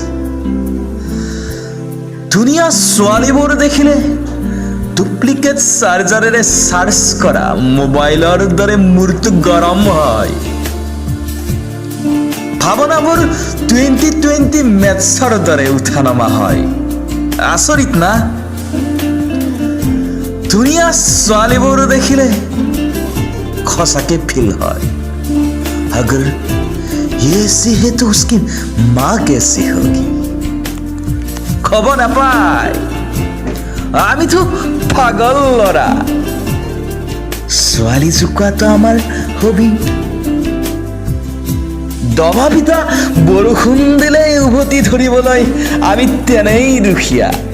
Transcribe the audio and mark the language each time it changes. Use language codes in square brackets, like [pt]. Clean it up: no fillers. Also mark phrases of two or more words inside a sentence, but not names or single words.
[as] ধুনীয়া ছোৱালীবোৰ দেখিলে ডুপ্লিকেট চাৰ্জাৰেৰে চাৰ্জ কৰা মোবাইলৰ দৰে মূৰটো গৰম হয়। ভাৱনাবোৰ 2020 মেথছৰ দৰে উঠা নমা হয়। আচৰিত না? ধুনীয়া ছোৱালীবোৰ দেখিলে সঁচাকে ফিল হয় [hi] अगर ये ऐसी है तो उसकी माँ कैसी होगी। [as] খবৰ নাপায় আমিতো পাগল লৰা। ছোৱালী জোকোৱাটো আমাৰ হবি। দবা পিতা বৰষুণ দিলে উভতি ধৰিবলৈ আমি তেনেই দুখীয়া।